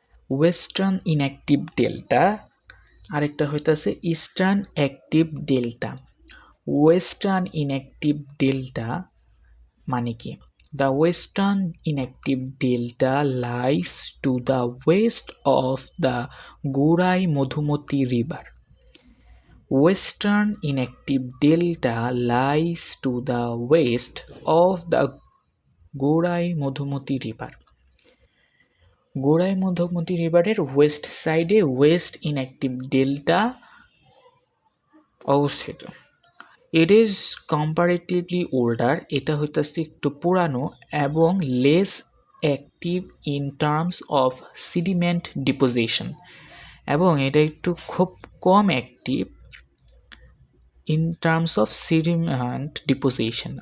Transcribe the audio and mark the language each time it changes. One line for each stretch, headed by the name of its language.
Bangla: Western inactive delta আরেকটা হইতাছে eastern active delta. Western inactive delta মানে কি?
English: The western inactive delta lies to the west of the Gorai Madhumati River. Western inactive delta lies to the west of the Gorai Madhumati River.
Bangla: Gorai Madhumati রিভারের West সাইডে West inactive delta অবস্থিত।
English: it is comparatively older,
Bangla: এটা হইতেছে একটু পুরানো, এবং
English: less active in terms of sediment deposition,
Bangla: এবং এটা একটু খুব কম
English: Active in terms of sediment deposition.